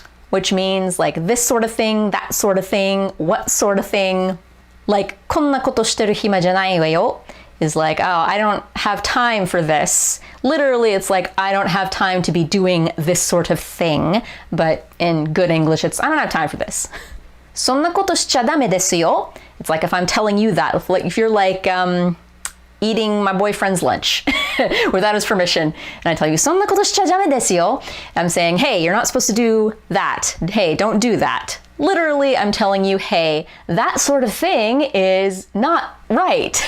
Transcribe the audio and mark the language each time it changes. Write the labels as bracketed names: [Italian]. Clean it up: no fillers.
[English] Which means like this sort of thing, that sort of thing, what sort of thing. Like, [Japanese] konna koto shiteru hima janai wa yo [English] is like, oh, I don't have time for this. Literally, it's like, I don't have time to be doing this sort of thing. But in good English, it's, I don't have time for this. [Japanese] そんなことしちゃダメですよ. [English] It's like if I'm telling you that, if you're like eating my boyfriend's lunch without his permission, and I tell you, [Japanese] そんなことしちゃダメですよ, [English] I'm saying, hey, you're not supposed to do that. Hey, don't do that. Literally, I'm telling you, hey, that sort of thing is not right.